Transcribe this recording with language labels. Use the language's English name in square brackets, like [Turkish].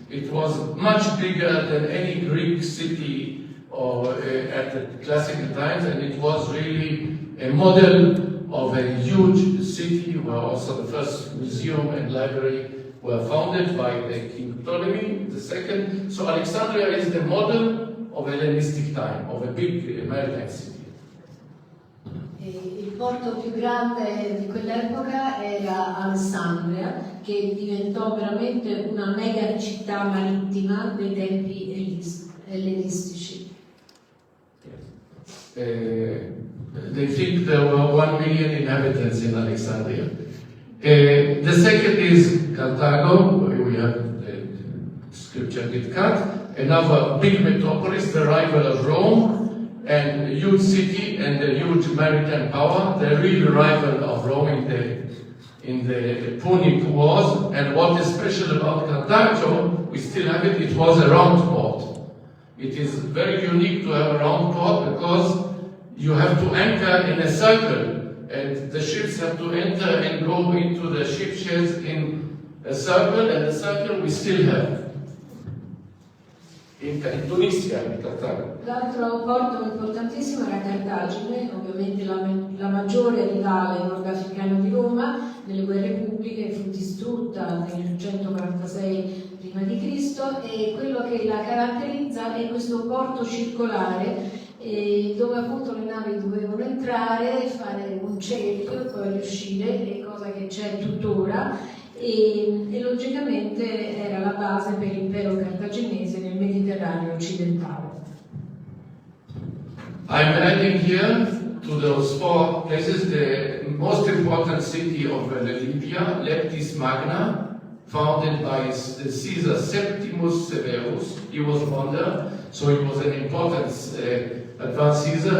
[English] It was much bigger than any Greek city or at the classical times, and it was really a model of a huge city, where also the first museum and library were founded by King Ptolemy II. So Alexandria is the model of Hellenistic time, of a big maritime city. [Italian] Il porto più grande di quell'epoca era Alessandria, che diventò veramente una mega città marittima dei tempi ellenistici. [English] They think there were 1 million inhabitants in Alexandria. The second is Carthago, where we have the scripture bit cut, another big metropolis, the rival of Rome, and a huge city and a huge maritime power, the real rival of Rome in the Punic Wars. And what is special about Carthago, we still have it, it was a round port. It is very unique to have a round port because you have to anchor in a circle, and the ships have to enter and go into the ship sheds in a circle, and the circle we still have. in Tunisia, in Cartagine. [Italian] L'altro porto importantissimo era Cartagine, ovviamente la maggiore rivale nordafricana di Roma. Nelle guerre pubbliche fu distrutta nel 146 p.C. e quello che la caratterizza è questo porto circolare dove appunto le navi dovevano entrare, fare un cerchio e poi uscire, cosa che c'è tuttora, e logicamente era la base per l'impero cartaginese nel Mediterraneo occidentale. [English] I'm adding here to those 4 places the most important city of Libya, 𝗥𝗏𝗁𝗲 Magna, founded by Caesar Septimus Severus. He was born there, so he was an important advanced Caesar.